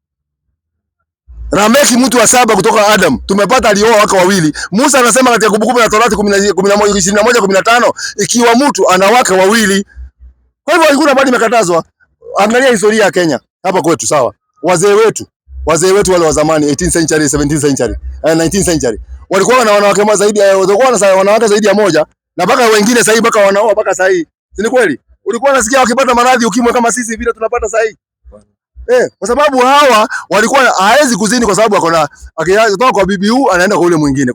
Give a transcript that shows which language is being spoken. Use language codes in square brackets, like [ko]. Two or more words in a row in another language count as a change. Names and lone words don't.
[sw] Rameki mtu wa 7 kutoka Adam, tumepata alioa wake 2. Musa anasema katika Kumbukumbu la Torati 21:15 ikiwa mtu ana wake 2. Kwa hivyo hakuna bali imekatazwa. Angalia historia ya Kenya hapa kwetu, sawa? Wazee wetu wale wa zamani [en] 18th century, 17th century, 19th century [sw] walikuwa na wanawake zaidi ya wanawake zaidi ya moja, na mpaka wengine sasa hivi mpaka wanaoa mpaka sasa hivi. Si ni kweli? Ulikuwa unasikia wakipata maradhi ukimwi kama sisi vile tunapata sasa hivi. Kwa sababu hawa walikuwa haezi kuzini kwa sababu akona akitoka kwa bibi huyu anaenda kwa yule mwingine.